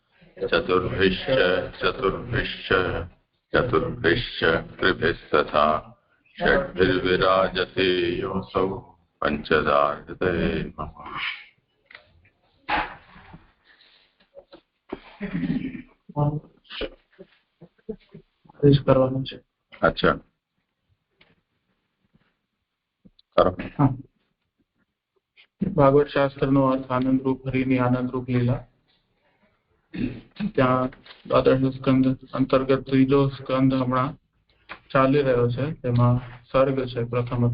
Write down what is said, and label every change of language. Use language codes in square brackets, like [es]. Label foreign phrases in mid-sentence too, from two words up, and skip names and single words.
[sa] चतुर्भिश्च कृभिस्तथा षड्भिर्विराजते योऽसौ पञ्चदा हृदये मम। [gu] अच्छा ભાગવત શાસ્ત્રનો અર્થ આનંદરૂપ હરિની આનંદરૂપ લીલા. ત્યાં દ્વાદશ સ્કંદ અંતર્ગત ત્રીજો સ્કંદ હમણાં ચાલી રહ્યો છે, તેમાં સર્ગ છે પ્રથમત.